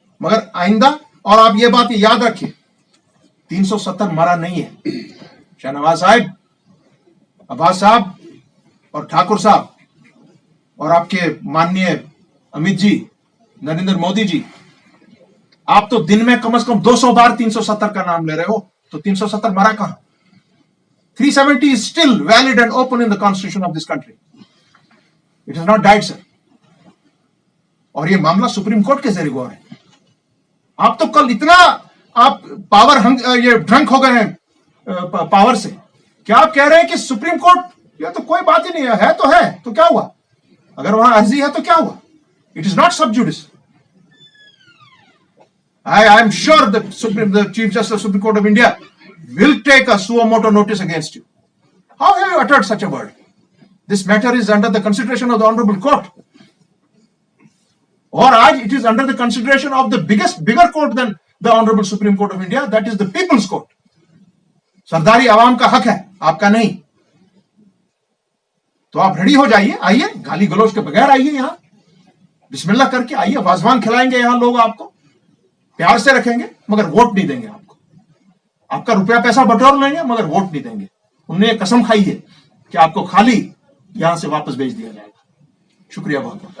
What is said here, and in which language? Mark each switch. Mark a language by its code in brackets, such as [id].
[ur] مگر آئندہ, اور آپ یہ بات یاد رکھیے, 370 مرا نہیں ہے. شاہنواز صاحب, عباس صاحب اور ٹھاکر صاحب اور آپ کے ماننیے امیت جی, نریندر مودی جی, آپ تو دن میں کم از کم 200 بار 370 کا نام لے رہے ہو. تو 370 مرا کہاں؟ [en] 370 is still valid and open in the constitution of this country. It has not died, sir. اور یہ معاملہ Supreme Court کے ذریعے ہوا ہے. آپ تو کل اتنا آپ یہ ڈرنک ہو گئے ہیں پاور سے, کیا آپ کہہ رہے ہیں کہ سپریم کورٹ یہ تو کوئی بات ہی نہیں ہے تو کیا ہوا؟ اگر وہاں عرضی ہے تو کیا ہوا؟ It is not sub judice. I am sure the Chief Justice of the Supreme Court of India will take a suo motu notice against you. How have you uttered such a word? This matter is under the consideration of the Honorable Court. Or it is under the consideration of the bigger court than the Honorable Supreme Court of India, that is the People's Court. [ur] سرداری عوام کا حق ہے, آپ کا نہیں. تو آپ ready ہو جائیے, آئیے, گالی گلوچ کے بغیر آئیے یہاں, بسم اللہ کر کے آئیے. وازوان کھلائیں گے یہاں لوگ, آپ کو پیار سے رکھیں گے, مگر ووٹ نہیں دیں گے آپ کو. آپ کا روپیہ پیسہ بٹور لیں گے, مگر ووٹ نہیں دیں گے. انہوں نے یہ قسم کھائی ہے کہ آپ کو خالی یہاں سے واپس بھیج دیا جائے گا. شکریہ بہت بہت.